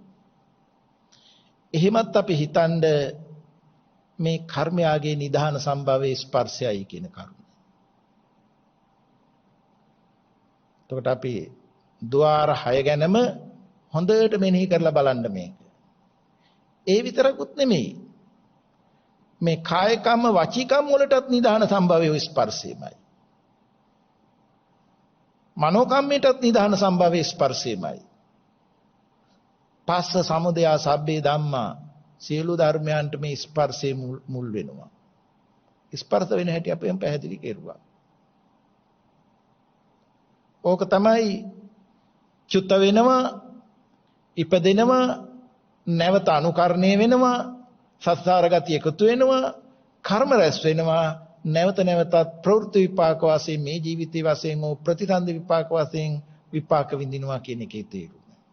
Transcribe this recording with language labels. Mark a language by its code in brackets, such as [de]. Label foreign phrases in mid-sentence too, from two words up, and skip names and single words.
[si] එහෙමත් අපි හිතනද මේ කර්මයාගේ නිධාන සම්භවයේ ස්පර්ශයයි කියන කරුණ. එතකොට අපි ద్వාර 6 ගැනම හොඳට මෙනෙහි කරලා බලන්න මේක. ඒ විතරකුත් නෙමෙයි. මේ [pi] කාය කම්ම වචී කම්ම [si] වලටත් නිධාන සම්භවයේ ස්පර්ශයමයි. මනෝ කම්මයටත් නිධාන සම්භවයේ ස්පර්ශයමයි. [pi] පස්ස සමුදය සබ්බේ ධම්මා [si] සියලු ධර්මයන්ට මේ ස්පර්ශයේ මුල් වෙනවා. ස්පර්ශ වෙන හැටි අපෙන් පැහැදිලි කෙරුවා. ඕක තමයි චුත වෙනවා, ඉපදෙනවා, නැවත අනුකරණය වෙනවා, සත්සාර ගතිය එකතු වෙනවා, කර්ම රැස් වෙනවා, නැවත නැවතත් ප්‍රවෘත්ති විපාක වශයෙන් මේ ජීවිතයේ වශයෙන් හෝ ප්‍රතිසන්දි විපාක වශයෙන් විපාක විඳිනවා කියන එකේ තේරුම.